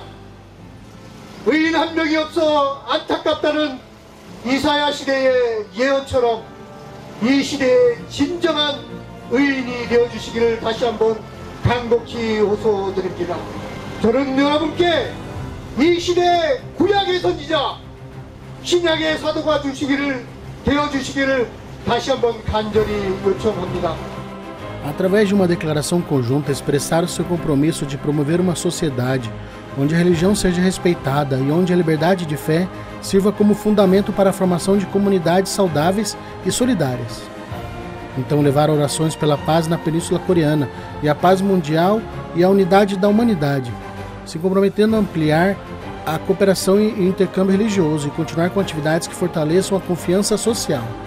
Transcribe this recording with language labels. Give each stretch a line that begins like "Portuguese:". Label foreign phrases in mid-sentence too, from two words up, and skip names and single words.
Korean: 의인 한 명이 없어 안타깝다는 이사야 시대의 예언처럼 이 시대의 진정한 의인이 되어주시기를 다시 한번 간곡히 호소드립니다. 저는 여러분께 이 시대의 구약의 선지자, 신약의 사도가 되어주시기를 다시 한번 간절히 요청합니다.
Portuguese: Através de uma declaração conjunta, expressaram seu compromisso de promover uma sociedade onde a religião seja respeitada e onde a liberdade de fé sirva como fundamento para a formação de comunidades saudáveis e solidárias. Então levaram orações pela paz na Península Coreana e a paz mundial e a unidade da humanidade, se comprometendo a ampliar a cooperação e o intercâmbio religioso e continuar com atividades que fortaleçam a confiança social.